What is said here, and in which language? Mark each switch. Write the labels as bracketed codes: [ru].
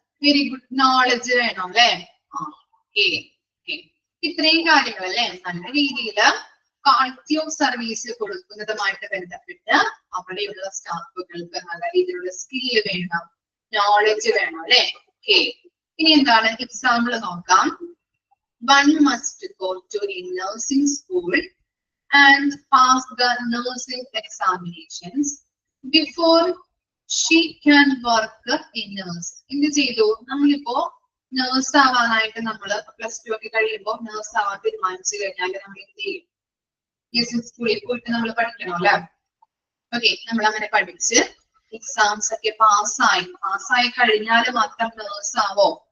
[ml] Very good knowledge വേണം അല്ലെ? Okay, ഇത്രയും കാര്യങ്ങൾ അല്ലെ. നല്ല രീതിയിൽ ക്വാളിറ്റി ഓഫ് സർവീസ് കൊടുക്കുന്നതുമായിട്ട് ബന്ധപ്പെട്ട് അവിടെയുള്ള സ്റ്റാഫുകൾക്ക് നല്ല രീതിയിലുള്ള സ്കില്ല് വേണം, നോളജ് വേണം അല്ലെ? ഓക്കെ, ഇനി എന്താണ് എക്സാമ്പിൾ നോക്കാം. [en] One must go to a nursing school and pass the nursing examinations before she can work in nurse. [ml] എന്ത് ചെയ്തു? നമ്മളിപ്പോ നേഴ്സ് ആവാനായിട്ട് നമ്മള് +2 ഒക്കെ കഴിയുമ്പോൾ നേഴ്സ് ആവാൻ തീരുമാനിച്ചു കഴിഞ്ഞാൽ നമ്മൾ എന്ത് ചെയ്യും? നഴ്സിംഗ് സ്കൂളിൽ പോയിട്ട് നമ്മൾ പഠിക്കണം അല്ലെ? ഓക്കെ, നമ്മൾ അങ്ങനെ പഠിച്ച് എക്സാംസ് ഒക്കെ പാസ്സായി കഴിഞ്ഞാൽ മാത്രം നേഴ്സ് ആവോ?